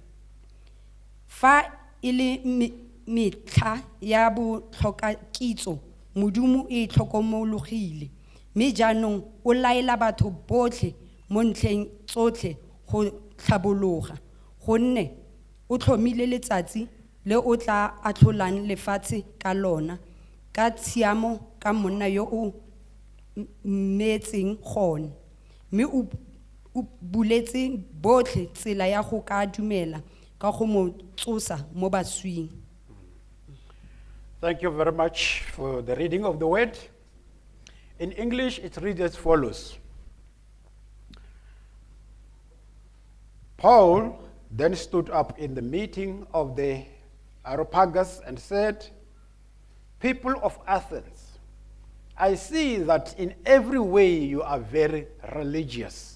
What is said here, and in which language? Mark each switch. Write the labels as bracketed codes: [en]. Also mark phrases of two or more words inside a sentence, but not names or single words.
[tn] fa ile metlha ya botlhoka kitso modimo e tlhokomologile mme jaanong o laela batho botlhe mo ntlheng tsotlhe go tlhabologa gonne o tlhomile letsatsi le o tla atlholang lefatshe ka lona ka tshiamo ka monna yo o mmetseng gone mme o buletse botlhe tsela ya go ka dumela ka go mo tsosa mo baswing. [en] Thank you very much for the reading of the word. In English, it reads as follows. Paul then stood up in the meeting of the Areopagus and said, "People of Athens, I see that in every way you are very religious.